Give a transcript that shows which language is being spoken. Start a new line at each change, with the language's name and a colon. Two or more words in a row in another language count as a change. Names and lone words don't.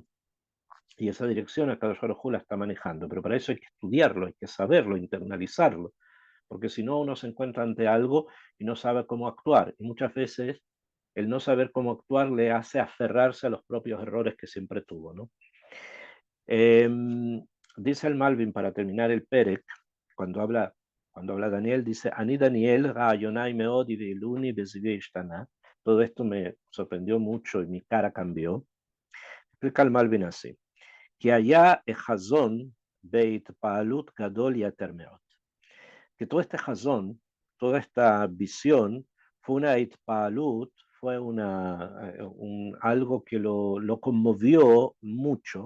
Spanish: Y esa dirección a
Hebrew: הקדוש ברוך הוא
Spanish: la está manejando, pero para eso hay que estudiarlo, hay que saberlo, internalizarlo, porque si no uno se encuentra ante algo y no sabe cómo actuar. Y muchas veces el no saber cómo actuar le hace aferrarse a los propios errores que siempre tuvo, ¿no? Dice el Malvin, para terminar el Perec, cuando habla, cuando habla Daniel, dice:
Hebrew: אני דניאל, רעיוני מאד יבהלוני בזיוי ישתנה.
Spanish: Todo esto me sorprendió mucho y mi cara cambió. Explica el Malvin así: que allá
Hebrew: החזון בית פעלות גדול יותר מאוד.
Spanish: Que todo este Jazón, toda esta visión, fue una Itpaalut, fue algo que lo conmovió mucho.